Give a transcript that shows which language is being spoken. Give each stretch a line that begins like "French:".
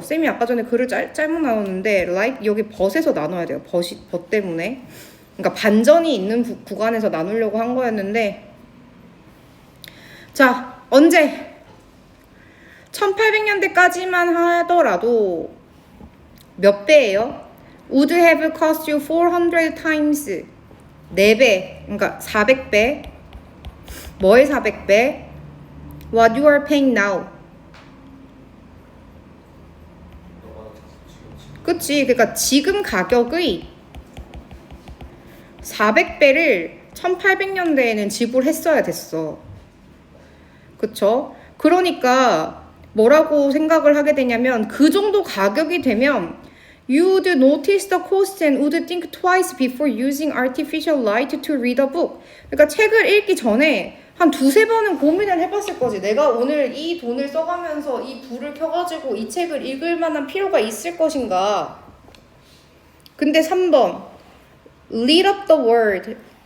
Korean: 쌤이 아까 전에 글을 짧게 나눴는데 like 여기 벗에서 나눠야 돼요. 벗 때문에. 그러니까 반전이 있는 구간에서 나누려고 한 거였는데, 자, 언제? 1800년대까지만 하더라도 몇 배예요?
English: Would have cost you 400 times.
Korean: 4배. 그러니까 400배. 뭐의 400배?
English: What you are paying now.
Korean: 그치? 그러니까 지금 가격의 400배를 1800년대에는 지불했어야 됐어. 그쵸? 그러니까 뭐라고 생각을 하게 되냐면, 그 정도 가격이 되면
English: You would notice the cost and would think twice before using artificial light to read a book.
Korean: 그러니까 책을 읽기 전에 한 두세 번은 고민을 해봤을 거지. 내가 오늘 이 돈을 써가면서 이 불을 켜가지고 이 책을 읽을 만한 필요가 있을 것인가. 근데 3번
English: lit up the world.